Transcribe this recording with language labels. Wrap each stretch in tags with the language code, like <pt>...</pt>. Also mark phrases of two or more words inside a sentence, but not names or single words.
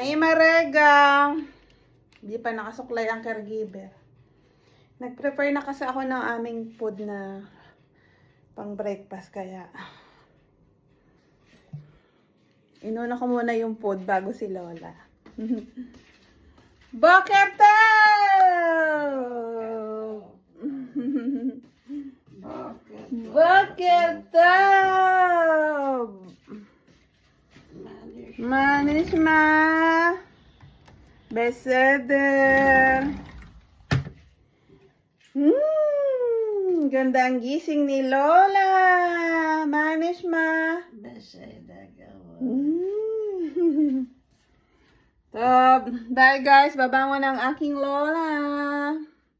<tl>Marega! Hindi pa nakasuklay ang caregiver. Nag-prepare na kasi ako ng aming food na pang breakfast kaya inuna ko muna yung food bago si Lola.</tl> <he>בוקר טוב! בוקר טוב! מה נשמע! בסדר!</he> <tl>Ganda ang gising ni Lola!</tl> <he>מה נשמע!</he> <tl>Beseder gawa. So,</tl> <en>bye guys,</en> <tl>babangon ang aking Lola.</tl>